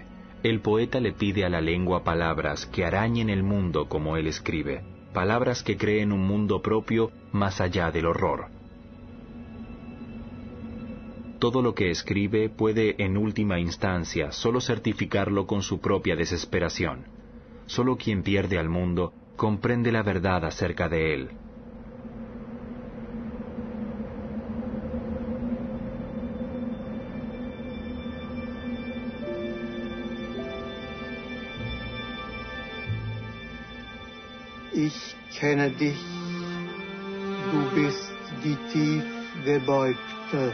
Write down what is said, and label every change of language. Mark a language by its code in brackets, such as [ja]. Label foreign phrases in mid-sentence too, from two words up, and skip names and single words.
[es] El poeta le pide a la lengua palabras que arañen el mundo como él escribe, palabras que creen un mundo propio más allá del horror. Todo lo que escribe puede en última instancia solo certificarlo con su propia desesperación. Solo quien pierde al mundo comprende la verdad acerca de él. [de] Ich kenne dich, du bist die tief Gebeugte.